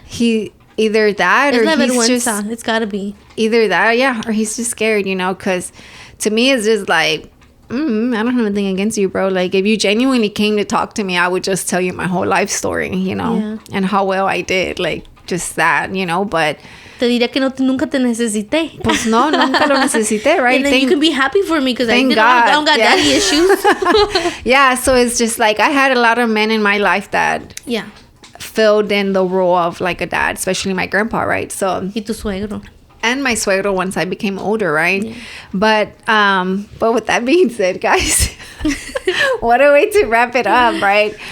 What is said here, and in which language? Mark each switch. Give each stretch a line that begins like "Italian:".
English: He either that or he's just... It's gotta be. Either that, yeah, or he's just scared, you know, because to me it's just like, I don't have anything against you, bro. Like, if you genuinely came to talk to me, I would just tell you my whole life story, you know, and how well I did, like, just that, you know, but...
Spanish: Te diría que nunca te necesité. Pues no, nunca lo necesité, right?
English: And then you can be happy for me because I don't got daddy issues. Yeah, so it's just like I had a lot of men in my life that filled in the role of like a dad, especially my grandpa, right? So
Spanish: y tu suegro.
English: And my suegro once I became older, right? Yeah. But with that being said, guys, what a way to wrap it up, right?